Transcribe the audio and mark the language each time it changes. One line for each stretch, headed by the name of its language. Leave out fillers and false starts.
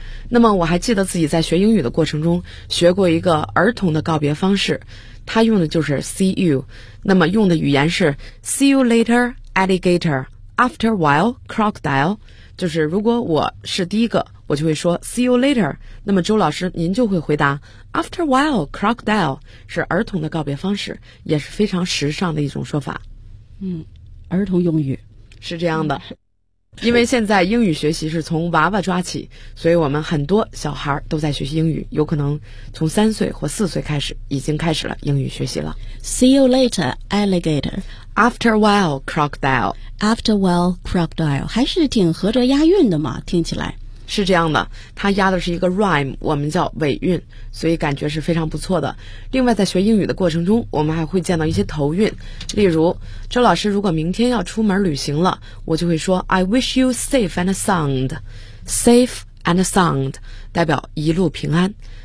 Chinese: 那么我还记得自己在学英语的过程中学过一个儿童的告别方式，他用的就是
English: see you， 那么用的语言是 see you later alligator after while crocodile，
Chinese: 就是如果我是第一个，我就会说
English: see you later，
Chinese: 那么周老师您就会回答
English: after while crocodile，
Chinese: 是儿童的告别方式，也是非常时尚的一种说法。儿童用语是这样的，因为现在英语学习是从娃娃抓起，所以我们很多小孩都在学习英语，有可能从3岁或4岁开始已经开始了英语学习了。
English: See you later alligator after while crocodile after while crocodile，
Chinese: 还是挺合辙押韵的嘛，听起来是这样的，它压的是一个 rhyme， 我们叫尾韵，所以感觉是非常不错的。另外在学英语的过程中，我们还会见到一些头韵，例如周老师如果明天要出门旅行了，我就会说
English: I wish you safe and sound，
Chinese: safe and sound 代表一路平安。